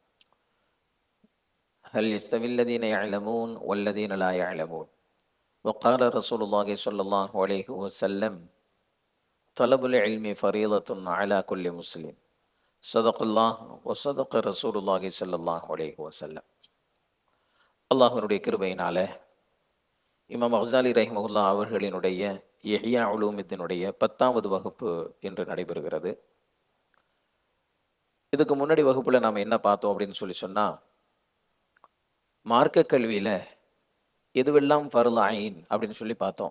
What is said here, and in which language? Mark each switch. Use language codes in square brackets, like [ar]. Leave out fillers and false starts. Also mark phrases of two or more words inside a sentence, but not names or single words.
[ar] هل يستوي الذين يعلمون والذين لا يعلمون وقال رسول الله صلى الله عليه وسلم طلب العلم فريضة على كل مسلم صدق الله وصدق رسول الله صلى الله عليه وسلم. [ta] அல்லாஹ்வினுடைய கிருபையினால இமாம் அஃசாலி ரஹிமஹுல்லா அவர்களினுடைய இஹ்யா உலூமித்தினுடைய 10வது வகுப்பு இன்று நடைபெறுகிறது. இதுக்கு முன்னாடி வகுப்புல நாம் என்ன பார்த்தோம் அப்படின்னு சொன்னா, மார்க்க கல்வியில எதுவெல்லாம் [ar] فرض عين [ta] அப்படின்னு சொல்லி பார்த்தோம்.